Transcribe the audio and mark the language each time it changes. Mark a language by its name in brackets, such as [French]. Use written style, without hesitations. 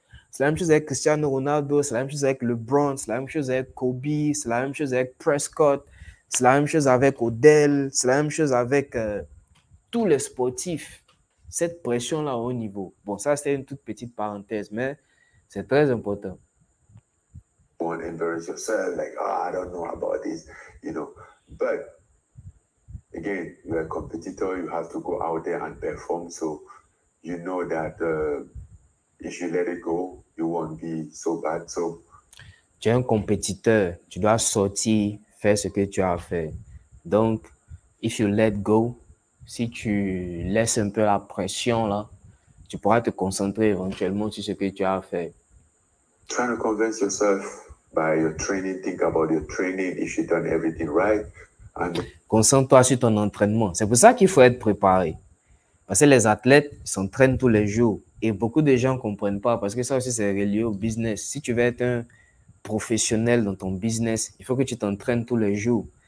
[French] C'est la même chose avec Cristiano Ronaldo, c'est la même chose avec LeBron, c'est la même chose avec Kobe, c'est la même chose avec Prescott, c'est la même chose avec Odell, c'est la même chose avec tous les sportifs. Cette pression-là au niveau. Bon, ça c'était une toute petite parenthèse, mais c'est très important. [English] Embarrass yourself, like, oh, I don't know about this, you know. But again, you're a competitor, you have to go out there and perform. So you know that if you let it go, you won't be so bad. So [French] tu es un compétiteur, tu dois sortir, faire ce que tu as à faire. Donc, [English] if you let go, [French] si tu laisses un peu la pression là, tu pourras te concentrer éventuellement sur ce que tu as à faire. [English] Trying to convince yourself by your training, think about your training, if you've done everything right. And [French] concentre-toi sur ton entraînement. C'est pour ça qu'il faut être préparé. Parce que les athlètes s'entraînent tous les jours. Et beaucoup de gens ne comprennent pas parce que ça aussi, c'est relié au business. Si tu veux être un professionnel dans ton business, il faut que tu t'entraînes tous les jours.